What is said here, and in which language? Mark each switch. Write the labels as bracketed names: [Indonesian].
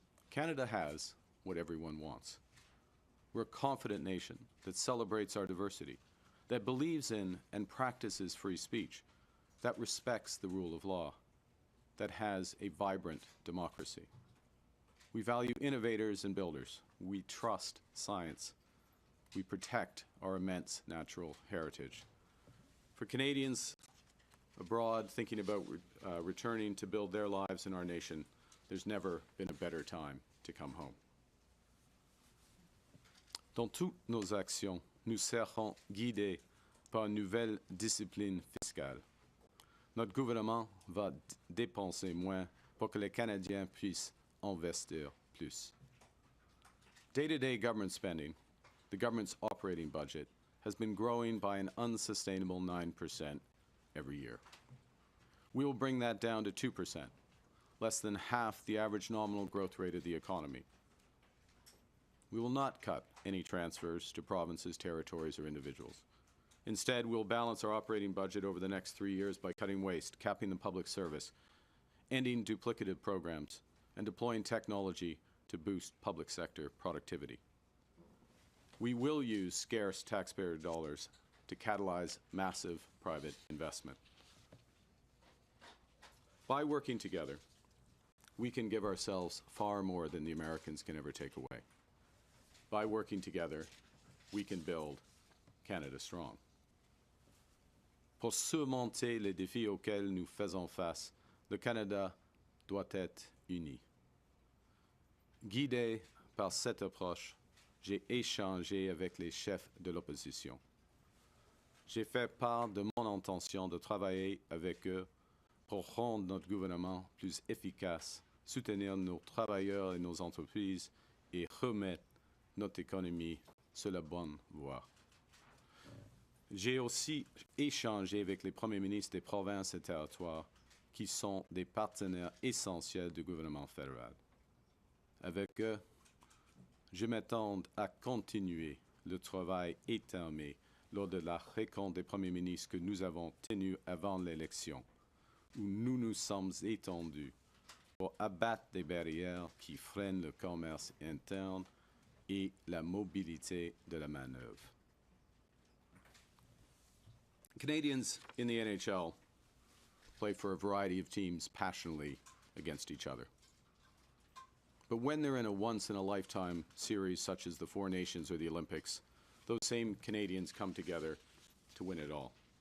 [English] Canada has what everyone wants. We're a confident nation that celebrates our diversity, that believes in and practices free speech, that respects the rule of law, that has a vibrant democracy. We value innovators and builders. We trust science. we protect our immense natural heritage. For Canadians abroad thinking about returning to build their lives in our nation, there's never been a better time to come home. [French] Dans toutes nos actions, nous serons guidés par une nouvelle discipline fiscale. Notre gouvernement va dépenser moins pour que les Canadiens puissent investir plus. [English] Day-to-day government spending, the government's operating budget, has been growing by an unsustainable 9% every year. We will bring that down to 2%, less than half the average nominal growth rate of the economy. We will not cut any transfers to provinces, territories, or individuals. Instead, we'll balance our operating budget over the next 3 years by cutting waste, capping the public service, ending duplicative programs, and deploying technology to boost public sector productivity. We will use scarce taxpayer dollars to catalyze massive private investment. By working together, we can give ourselves far more than the Americans can ever take away. By working together, we can build Canada strong. [French] Pour surmonter les défis auxquels nous faisons face, le Canada doit être uni. Guidé par cette approche, j'ai échangé avec les chefs de l'opposition. J'ai fait part de mon intention de travailler avec eux pour rendre notre gouvernement plus efficace, soutenir nos travailleurs et nos entreprises et remettre notre économie sur la bonne voie. J'ai aussi échangé avec les premiers ministres des provinces et territoires qui sont des partenaires essentiels du gouvernement fédéral. Avec eux, je m'attends à continuer le travail étamé lors de la rencontre des premiers ministres que nous avons tenue avant l'élection, où nous nous sommes étendus pour abattre des barrières qui freinent le commerce interne et la mobilité de la main-d'œuvre. [English] Canadians in the NHL play for a variety of teams passionately against each other. But when they're in a once-in-a-lifetime series such as the Four Nations or the Olympics, those same Canadians come together to win it all.